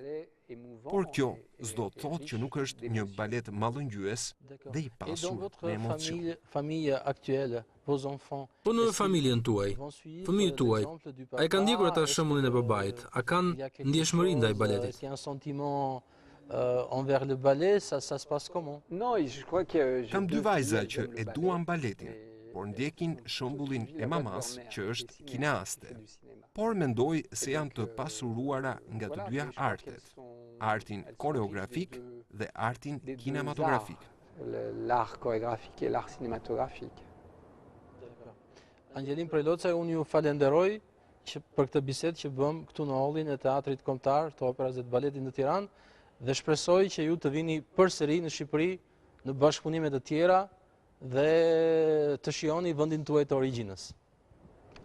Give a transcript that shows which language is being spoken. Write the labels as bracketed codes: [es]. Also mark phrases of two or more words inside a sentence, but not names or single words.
[sq] Por kjo s'do të thotë që nuk është një balet mallëngjyes dhe i pasur me emocion. Po në familjen tuaj, fëmijët tuaj, a e kanë ndjekur ata shembullin e babait? A kanë ndjeshmëri ndaj baletit? [fr] Envers le ballet, ça se passe comment? [sq] Kam dy vajza që e duan baletin, por ndjekin shembullin e mamas që është kineaste. Por mendoj se janë të pasuruara nga të dyja artet, artin koreografik dhe artin kinematografik. [fr] L'art chorégraphique et l'art cinématographique. [sq] Angelin Prelocaj, unë ju falenderoj për këtë bisedë që bëm këtu në hallin e Teatrit Kombëtar të Operës dhe të Baletit në Tiranë dhe shpresoj që ju të vini përsëri në Shqipëri në bashkëpunime të tjera dhe të shihoni vendin tuaj të origjinës.